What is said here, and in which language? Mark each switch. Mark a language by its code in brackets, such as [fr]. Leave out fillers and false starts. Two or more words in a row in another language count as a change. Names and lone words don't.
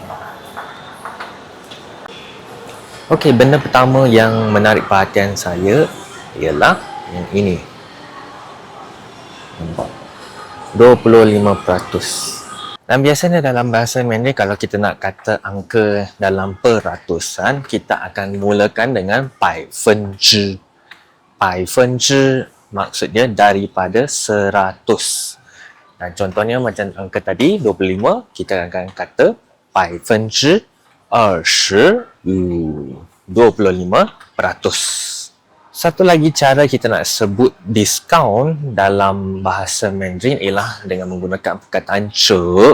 [ms] Okey, benda pertama yang menarik perhatian saya ialah yang ini. Nampak? 25%. Dan biasanya dalam bahasa Mandarin kalau kita nak kata angka dalam peratusan, kita akan mulakan dengan 百分之. 百分之 maksudnya daripada 100. Dan contohnya macam angka tadi 25, kita akan kata 25%. 25%. Satu lagi cara kita nak sebut diskaun dalam bahasa Mandarin ialah dengan menggunakan perkataan ce.